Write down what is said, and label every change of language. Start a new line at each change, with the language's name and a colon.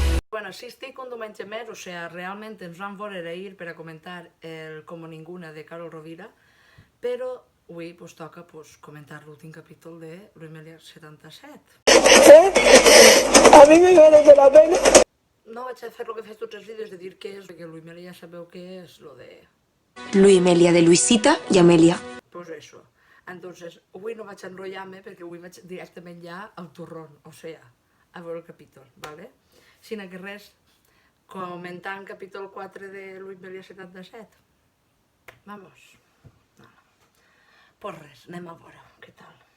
Catalan: Bueno, sí estic un diumenge més, o sigui, realment ens vam veure ahir per a comentar el Como Ninguna de Carol Rovira, però avui pues, toca pues, comentar l'últim capítol de Luimelia 77.
Spanish: A mí me merece la pena.
Catalan: No vaig a fer el que fes tots els vídeos de dir què és, perquè Luimelia ja sabeu què és, lo de...
Spanish: Luimelia de Luisita y Amelia. Pues eso.
Catalan: Entonces, avui no vaig enrotllar-me perquè avui vaig directament ja al turrón, o sigui, a veure el capítol, ¿vale? Sino que res, comentant capítol 4 de Luimelia 77. Vamos. No. Pues res, anem a veure, què tal?